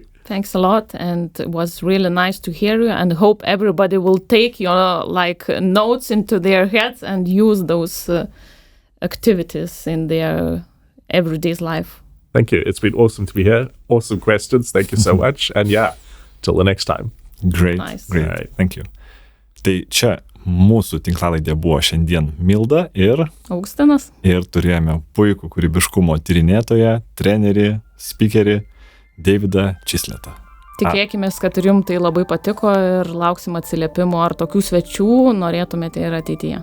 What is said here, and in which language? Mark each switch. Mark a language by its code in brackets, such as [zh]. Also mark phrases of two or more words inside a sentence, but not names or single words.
[en] Thanks a lot, and it was really nice to hear you, and hope everybody will take your notes into their heads and use those activities in their everyday life. Thank you. It's been awesome to be here. Awesome questions. Thank you so much. And till the next time. Great. Nice. Great. Right. Thank you. [lt] Tai čia mūsų tinklalaidė buvo šiandien Milda ir Augustinas. Ir turėjome puikų kūrybiškumo tyrinėtoją, trenerį, spikerį Davidą Chislettą. Tikėkime, kad ir jums tai labai patiko ir lauksim atsiliepimo, ar tokių svečių norėtumėte ir ateityje.